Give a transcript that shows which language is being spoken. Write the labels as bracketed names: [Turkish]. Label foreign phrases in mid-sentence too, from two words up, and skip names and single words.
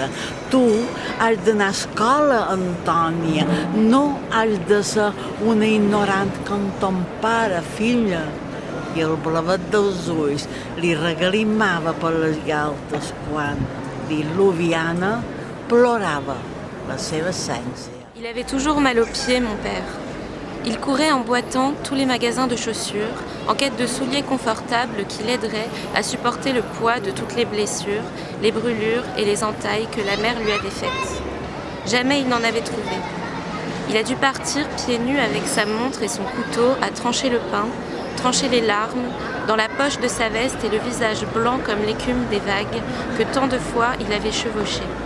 [Catalan] Tu has d'anar a escola, Antònia, no has de ser una ignorant com ton pare, filla. I el blavet dels ulls li regalimava per les galtes quan, diluviana, plorava la seva essència. [French] Il avait toujours mal aux pieds, mon père. Il courait en boitant tous les magasins de chaussures, en quête de souliers confortables qui l'aideraient à supporter le poids de toutes les blessures, les brûlures et les entailles que la mère lui avait faites. Jamais il n'en avait trouvé. Il a dû partir pieds nus avec sa montre et son couteau à trancher le pain, trancher les larmes, dans la poche de sa veste et le visage blanc comme l'écume des vagues que tant de fois il avait chevauché.